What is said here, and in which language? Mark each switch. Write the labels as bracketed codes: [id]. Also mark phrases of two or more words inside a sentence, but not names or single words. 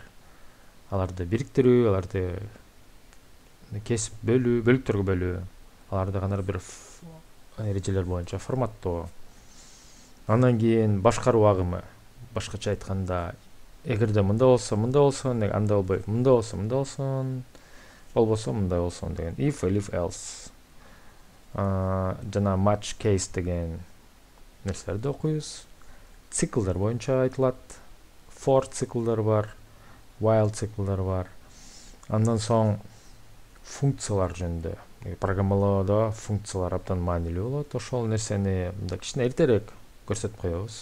[ky] Аларды бириктирүү, аларды кесип бөлүү, бөлүктөргө бөлүү, аларды кандай бир эрежелер боюнча форматтоо. Андан кийин башкаруу агымы, башкача айтканда эгерде мындай болсо, андай болбой, мындай болсо, болбосо мындай болсун деген [en] if else. [ky] Жана [en] match case [ky] деген нерселерди окуйбуз. Циклдар боюнча айтылат. For циклдар бар, while циклдар бар. Андан соң функциялар жөнүндө. Программалоодо функциялар абдан маанилүү болот. Ошол нерсени мындай кичине эртерээк көрсөтүп коебуз.